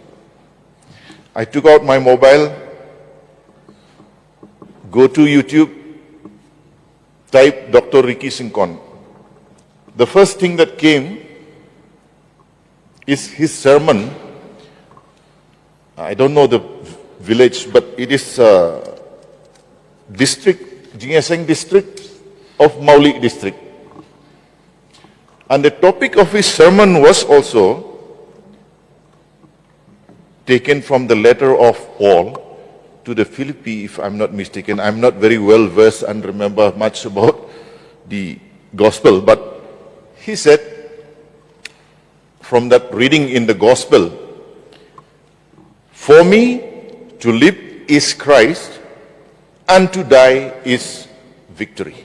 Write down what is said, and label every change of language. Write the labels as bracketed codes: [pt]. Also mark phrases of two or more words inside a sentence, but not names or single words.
[en] I took out my mobile, go to YouTube, type Dr. Ricky Sinkan. The first thing that came is his sermon. I don't know the village, but it is district, Jingaseng district of Maulik district. And the topic of his sermon was also taken from the letter of Paul to the Philippi, if I'm not mistaken. I'm not very well versed and remember much about the gospel, but he said from that reading in the gospel, "For me to live is Christ, and to die is victory."